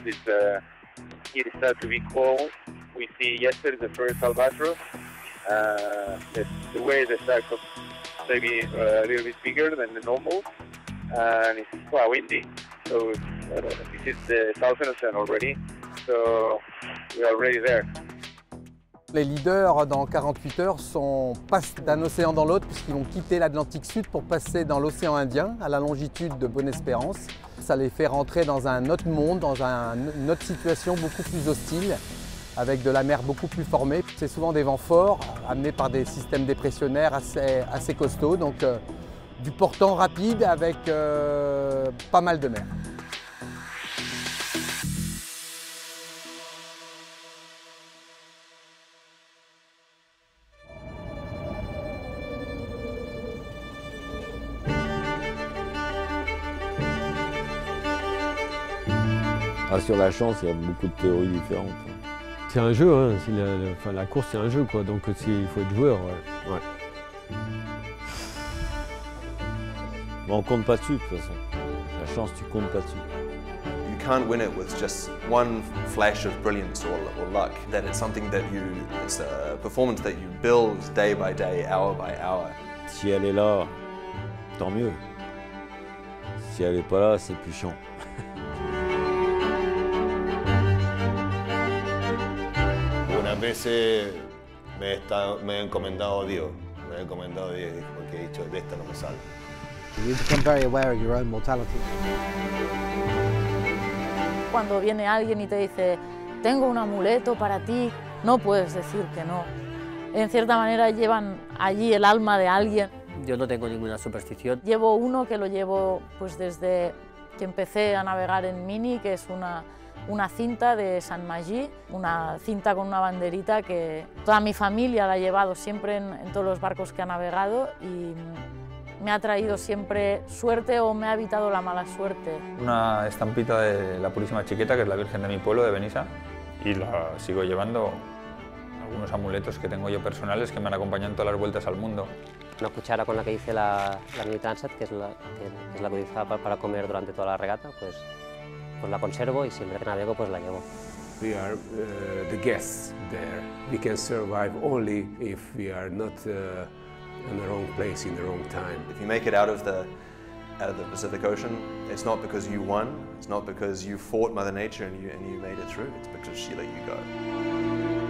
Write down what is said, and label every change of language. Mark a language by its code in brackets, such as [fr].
[en] It starts to be cold. We see yesterday the first albatross. The way the cycle maybe a little bit bigger than the normal, and it's quite windy. So this is the southern ocean already. So we are already there. [fr] Les leaders, dans 48 heures, passent d'un océan dans l'autre puisqu'ils vont quitter l'Atlantique Sud pour passer dans l'océan Indien, à la longitude de Bonne-Espérance. Ça les fait rentrer dans un autre monde, dans une autre situation beaucoup plus hostile, avec de la mer beaucoup plus formée. C'est souvent des vents forts, amenés par des systèmes dépressionnaires assez costauds, donc du portant rapide avec pas mal de mer. Ah, sur la chance, il y a beaucoup de théories différentes. C'est un jeu, hein. La course c'est un jeu, quoi. Donc il faut être joueur. Ouais. Bon, on compte pas dessus de toute façon. La chance, tu comptes pas dessus. [en] You can't win it with just one flash of brilliance or luck. That it's something that it's a performance that you build day by day, hour by hour. [fr] Si elle est là, tant mieux. Si elle est pas là, c'est plus chiant. [es] Unas veces me he encomendado a Dios, porque he dicho, de esta no me salgo. [en] You become very aware of your own mortality. [es] Cuando viene alguien y te dice, tengo un amuleto para ti, no puedes decir que no. En cierta manera llevan allí el alma de alguien. Yo no tengo ninguna superstición. Llevo uno que lo llevo pues desde que empecé a navegar en Mini, que es una cinta de San Magí, una cinta con una banderita que toda mi familia la ha llevado siempre en todos los barcos que ha navegado y me ha traído siempre suerte o me ha evitado la mala suerte. Una estampita de la Purísima Chiqueta, que es la Virgen de mi pueblo, de Benissa, y la sigo llevando. Algunos amuletos que tengo yo personales que me han acompañado en todas las vueltas al mundo. Una cuchara con la que hice la Mini Transat, que es la que utilizaba para comer durante toda la regata, pues la conservo y siempre que navego pues la llevo. [en] We are the guests there. We can survive only if we are not in the wrong place in the wrong time. If you make it out of the Pacific Ocean, it's not because you won, it's not because you fought Mother Nature and you made it through, it's because she let you go.